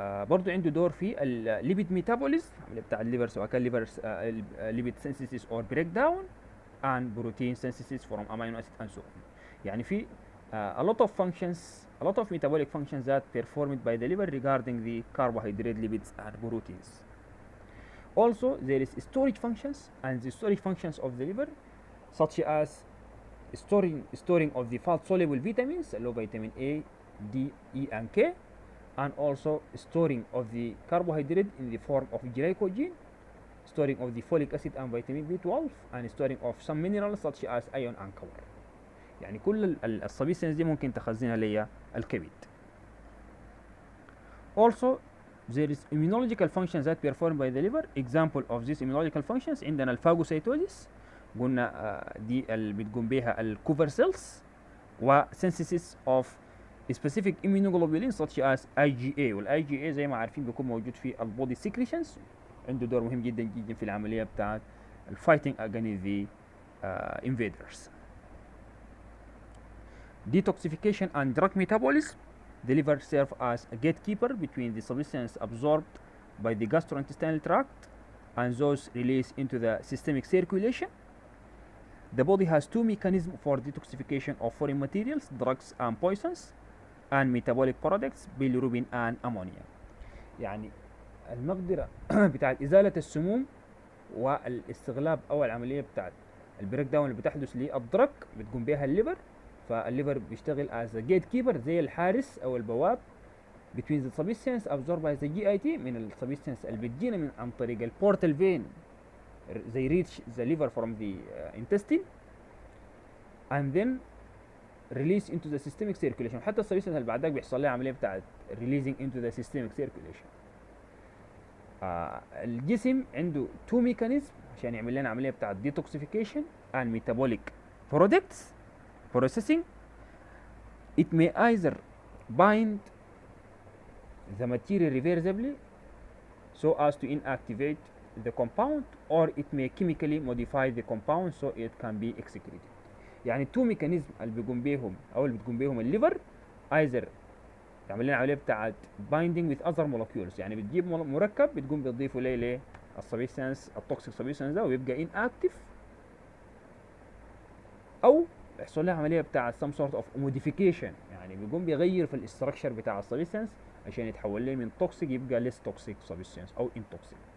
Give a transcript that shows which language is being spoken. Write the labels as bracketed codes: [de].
[ar] برضه عنده دور في [en] الليبيد ميتابوليزم بتاع الليفر، [ar] سواء كان [en] ليفر ليبيد سينثيسيس اور بريك داون and protein synthesis from amino acid and so on. [ar] يعني في [en] a lot of functions, a lot of metabolic functions that performed by the liver regarding the carbohydrate, lipids and proteins. Also there is storage functions, and the storage functions of the liver such as storing of the fat soluble vitamins [ar] اللي هو [en] vitamin A, D, E and K, and also storing of the carbohydrate in the form of glycogen, storing of the folic acid and vitamin B12, and storing of some minerals such as iron and copper. [ar] يعني كل السبستانس دي ممكن تخزنها ليا الكبد. [en] Also there is immunological functions that performed by the liver. Example of these immunological functions عندنا الفاجوسيتوزيس، [ar] قلنا دي اللي بتقوم بها [en] الكوفر سيلز، و synthesis of specific immunoglobulins such as IgA. [ar] والIgA زي ما عارفين بيكون موجود في البودي [en] secretions [ar] عنده دور مهم جدا جدا في العملية بتاعت [en] fighting against the invaders. Detoxification and drug metabolism. The liver serves as a gatekeeper between the substance absorbed by the gastrointestinal tract and those released into the systemic circulation. The body has two mechanisms for detoxification of foreign materials, drugs and poisons, and metabolic products, bilirubin and ammonia. [ar] يعني المقدرة بتاعت إزالة السموم والاستغلاب أو العملية بتاعت البريك داون اللي بتحدث للدرج بتقوم بها الليفر. [en] فالليفر بيشتغل as a gatekeeper [ar] زي الحارس أو البواب [en] between the substance absorbed by the GIT [ar] من السبستانس اللي بتجينا من عن طريق البورتال فين [en] they reach the liver from the intestine and then release into the systemic circulation. [ar] حتى السبستانس اللي بعدك بيحصل لها عملية بتاعت [en] releasing into the systemic circulation. [ar] الجسم عنده [en] two mechanisms [ar] عشان يعمل لنا عملية بتاعت [en] detoxification and metabolic products processing. It may either bind the material reversibly so as to inactivate the compound, or it may chemically modify the compound so it can be excreted. [ar] يعني [en] two mechanism [ar] اللي بيقوم بيهم او اللي بتقوم بيهم الليفر either تعمل لنا عمليه بتاعت [en] binding with other molecules، [ar] يعني بتجيب مركب بتقوم بتضيفه ليه السبستانس التوكسيك سبستانس ده ويبقى inactive، او يحصل لها عمليه بتاعت [en] some sort of modification، [ar] يعني بيقوم بيغير في الاستراكشر بتاع السبستانس عشان يتحول ليه من توكسيك يبقى [en] less toxic substance [ar] او intoxic.